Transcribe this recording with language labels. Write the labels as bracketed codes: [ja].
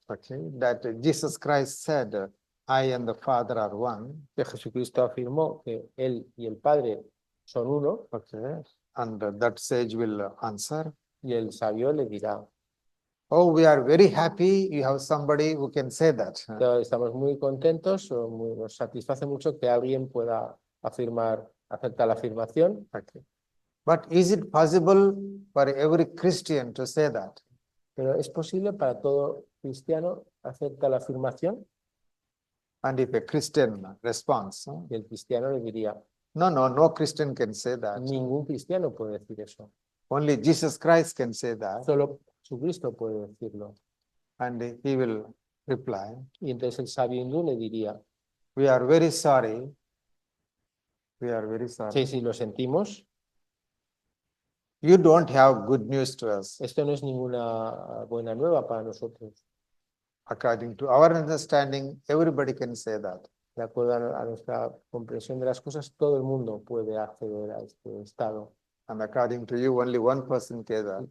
[en] okay, that Jesus Christ said, I and the Father are one, [es] que Jesucristo afirmó que él y el Padre son uno, [en] okay, and that sage will answer, [es] y el sabio le dirá, [en] oh, we are very happy you have somebody who can say that. [es] estamos muy contentos, nos satisface mucho que alguien pueda aceptar la afirmación. [en] Okay. But is it possible for every Christian to say that? [es] Pero ¿es posible para todo cristiano aceptar la afirmación? [en] And if a Christian responds, [es] Y el cristiano le diría, [en] no Christian can say that. [es] ningún cristiano puede decir eso. [en] Only Jesus Christ can say that. [es] Solo Jesucristo puede decirlo. [en] And he will reply, [es] Y entonces el sabio hindú le diría, [en] we are very sorry. We are very sorry. [es] sí, lo sentimos, [en] You don't have good news to us. [es] esto no es ninguna buena nueva para nosotros. [en] According to our understanding, everybody can say that. [es] De acuerdo a nuestra comprensión de las cosas, todo el mundo puede acceder a este estado. [en] And according to you, only one person can that.